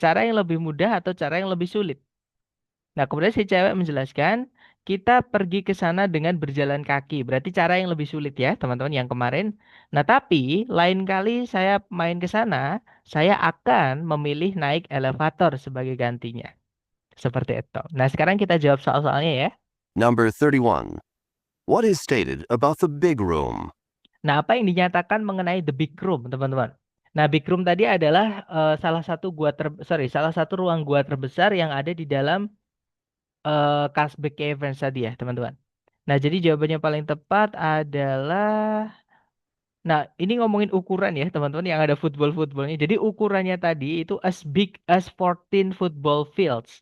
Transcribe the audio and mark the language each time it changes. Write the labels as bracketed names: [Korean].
[Indonesian] Cara yang lebih mudah atau cara yang lebih sulit? Nah, kemudian si cewek menjelaskan, kita pergi ke sana dengan berjalan kaki. Berarti cara yang lebih sulit ya, teman-teman, yang kemarin. Nah, tapi lain kali saya main ke sana, saya akan memilih naik elevator sebagai gantinya. Seperti itu. Nah, sekarang kita jawab soal-soalnya ya. [English] Number 31. What is stated about the big room? [Indonesian] Nah, apa yang dinyatakan mengenai the big room, teman-teman? Nah, big room tadi adalah salah satu ruang gua terbesar yang ada di dalam Carlsberg Caverns tadi ya, teman-teman. Nah, jadi jawabannya paling tepat adalah Nah, ini ngomongin ukuran ya, teman-teman, yang ada football-footballnya. Jadi ukurannya tadi itu [English] as big as 14 football fields.